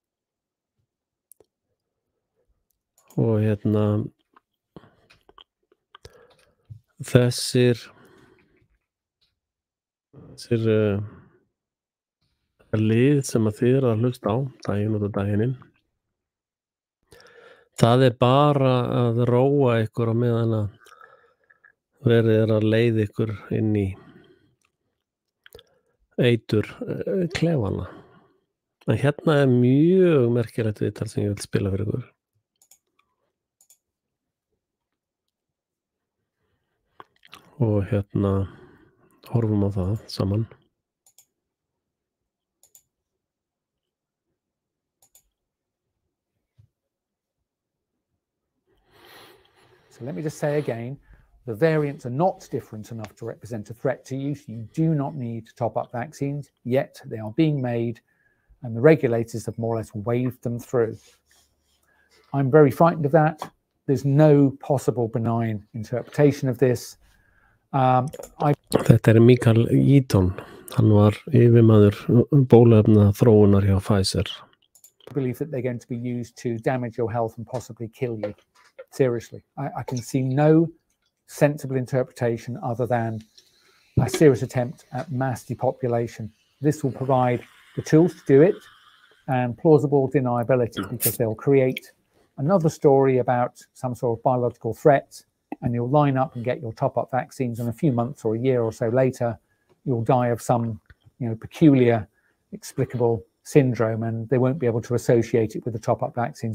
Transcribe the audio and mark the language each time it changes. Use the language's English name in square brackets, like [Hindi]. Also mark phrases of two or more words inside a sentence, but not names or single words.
[Icelandic] Og hérna, þessir lið sem að þið eru að hlusta á, daginn út og daginn inn, það er bara að róa ykkur á meðan að verið að leiða ykkur inn í eitur klefana. En hérna er mjög merkilegt viðtal sem ég vil spila fyrir ykkur. Og hérna horfum á það saman. [English] So let me just say again, the variants are not different enough to represent a threat to you. So you do not need to top up vaccines, yet they are being made and the regulators have more or less waved them through. I'm very frightened of that. There's no possible benign interpretation of this. [Icelandic] Þetta Mikael Eaton, hann var yfirmaður bóluefna þróunar hjá Pfizer. [English] I believe that they're going to be used to damage your health and possibly kill you. Seriously, I can see no sensible interpretation other than a serious attempt at mass depopulation. This will provide the tools to do it and plausible deniability because they'll create another story about some sort of biological threat and you'll line up and get your top-up vaccines and a few months or a year or so later, you'll die of some peculiar explicable syndrome and they won't be able to associate it with the top-up vaccines.